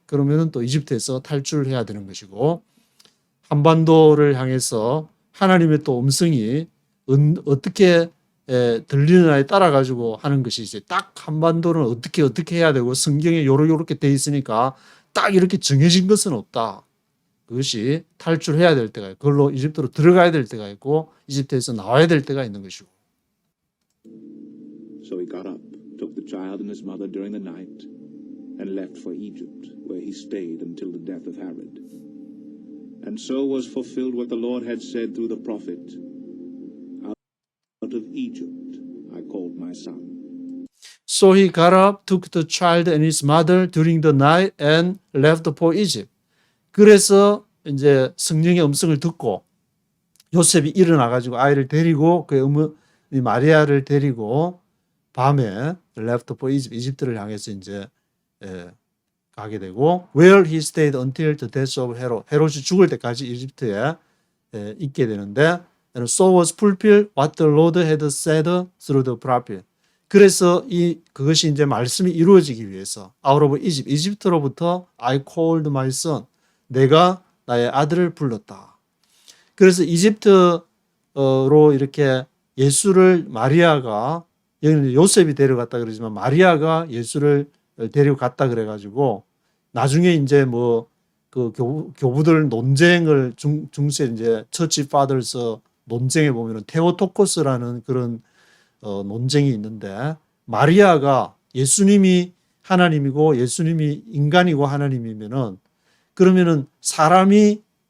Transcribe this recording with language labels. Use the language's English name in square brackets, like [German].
[Korean] 그러면은 또 이집트에서 탈출을 해야 되는 것이고 한반도를 향해서 하나님의 또 음성이 어떻게 들리느냐에 따라 가지고 하는 것이 이제 딱 한반도는 어떻게 해야 되고 성경에 요렇게 돼 있으니까 딱 이렇게 정해진 것은 없다. 그것이 탈출해야 될 때가 있고 그걸로 이집트로 들어가야 될 때가 있고 이집트에서 나와야 될 때가 있는 것이고. [English] So he got up, took the child and his mother during the night, and left for Egypt, where he stayed until the death of Herod. And so was fulfilled what the Lord had said through the prophet, out of Egypt I called my son. So he got up, took the child and his mother during the night and left for Egypt. [Korean] 그래서 이제 성령의 음성을 듣고 요셉이 일어나 가지고 아이를 데리고 마리아를 데리고 밤에 [English] left for Egypt, [Korean] 이집트를 향해서 이제 가게 되고 [English] where he stayed until the death of Herod. [Korean] 헤롯이 죽을 때까지 이집트에 있게 되는데 [English] and so was fulfilled what the Lord had said through the prophet. [Korean] 그래서 그것이 이제 말씀이 이루어지기 위해서 [English] out of Egypt, [Korean] 이집트로부터 [English] I called my son. [Korean] 내가 나의 아들을 불렀다. 그래서 이집트로 이렇게 예수를 마리아가 여기는 요셉이 데려갔다 그러지만 마리아가 예수를 데려갔다 그래가지고 나중에 이제 그 교부들 논쟁을 중세 이제 처치 파더스 논쟁에 보면은 테오토코스라는 그런 논쟁이 있는데 마리아가 예수님이 하나님이고 예수님이 인간이고 하나님이면은 그러면은 사람이